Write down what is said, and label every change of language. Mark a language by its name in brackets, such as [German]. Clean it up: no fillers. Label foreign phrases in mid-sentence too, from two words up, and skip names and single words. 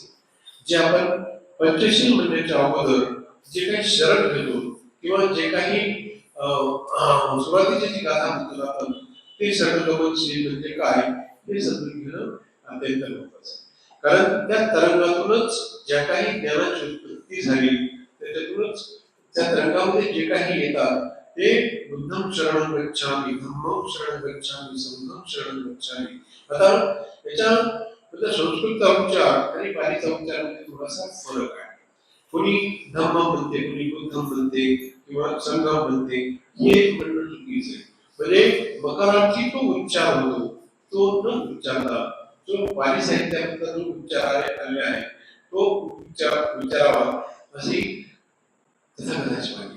[Marathi] जे आपण पंचशील म्हणण्याच्या अगोदर जे काही शरण घेतो किंवा जे काही सुरुवातीची जी गाथा म्हणतो आपण ते शरणगमनशील म्हणजे काय हे समजून घेणं अत्यंत महत्त्वाचं आहे. कारण त्या तरंगातूनच ज्या काही ज्ञानाची उत्पत्ती झाली त्याच्यातूनच त्या तरंगामध्ये जे काही येतात ते [Pali] बुद्धम शरणं गच्छामि, धम्मं शरणं गच्छामि, संघं शरणं गच्छामि. [Marathi] आता याच्या म्हणजे संस्कृतचा उच्चार आणि पालीचा उच्चार मध्ये थोडासा फरक आहे. कोणी धम्म म्हणते, कोणी बुद्धम म्हणते किंवा संघम म्हणते, हे म्हणणं चुकीचं आहे. म्हणजे मकारार्थी तो उच्चार होतो, तो न उच्चारता जो पाली साहित्यामध्ये जो उच्चार आले आहे तो उच्चारावा अशी तथागताची मागणी.